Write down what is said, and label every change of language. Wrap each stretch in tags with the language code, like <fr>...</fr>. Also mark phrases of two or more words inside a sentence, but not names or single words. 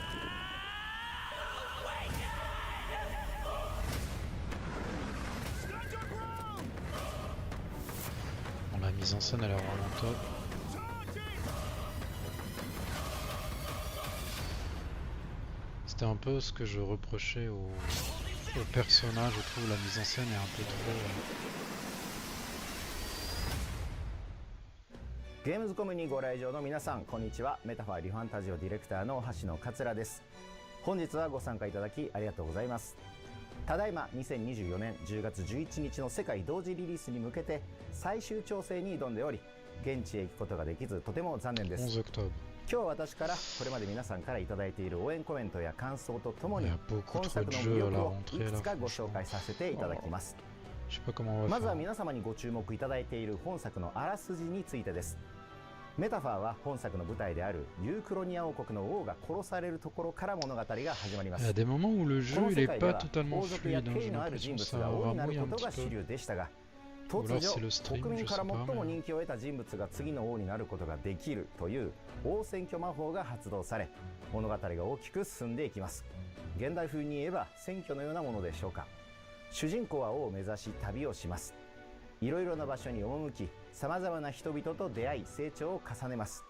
<fr>Bon, la mise en scène elle est vraiment top. C'était un peu ce que je reprochais au personnage, je trouve la mise en scène est un peu trop...</fr> <ja>ゲームズコムにご来場の皆さんこんにちは。メタファーリファンタジオディレクターの橋野桂です。本日はご参加いただきありがとうございます。ただいま2024年10月11日の世界同時リリースに向けて最終調整に挑んでおり、現地へ行くことができずとても残念です。</ja> <fr>11 octobre.</fr> <ja>今日は私からこれまで皆さんからいただいている応援コメントや感想とともに</ja> <fr>Il y a beaucoup</fr> <ja>本</ja> <fr>trop</fr> <ja>作</ja> <fr>de</fr> <ja>の</ja> <fr>jeux</fr> <ja>魅</ja> <fr>à</fr> <ja>力</ja> <fr>la</fr> <ja>を</ja> <fr>rentrée</fr> <ja>いく</ja> <fr>là,</fr> <ja>つかご</ja> <fr>franchement.</fr> <ja>紹介させていただきます。</ja> <fr>Je sais pas comment on va</fr> <ja>まずは</ja> <fr>faire.</fr> <ja>皆様にご注目いただいている本作のあらすじについてです。メタファーは本作の舞台であるユークロニア王国の王が殺されるところから物語が始まりま</ja> <fr>Il y a</fr> <ja>す。</ja> <fr>des moments où le</fr> <ja>こ</ja> <fr>jeu</fr> <ja>の</ja> <fr>il</fr> <ja>世</ja> <fr>est</fr> <ja>界で</ja> <fr>pas</fr> <ja>は</ja> <fr>totalement</fr> <ja>王族や</ja> <fr>fluide, hein,</fr> <ja>権</ja> <fr>j'ai</fr> <ja>威のある人</ja> <fr>l'impression que</fr> <ja>物</ja> <fr>ça</fr> <ja>が王になる</ja> <fr>remouille</fr> <ja>こ</ja> <fr>un</fr> <ja>と</ja> <fr>petit</fr> <ja>が</ja> <fr>peu.</fr> <ja>主流でしたが、</ja> <fr>Ou</fr> <ja>突</ja> <fr>alors</fr> <ja>如</ja> <fr>c'est le stream,</fr> <ja>国</ja> <fr>je</fr> <ja>民か</ja> <fr>sais</fr> <ja>ら</ja> <fr>pas.</fr> <ja>最も</ja> <fr>Mais...</fr> <ja>人気を得た人物が次の王になることができるという王選挙魔法が発動され、物語が大きく進んでいきます。現代風に言えば選挙のようなものでしょうか。主人公は王を目指し旅をします。いろいろな場所に赴き、さまざまな人々と出会い成長を重ねます。</ja>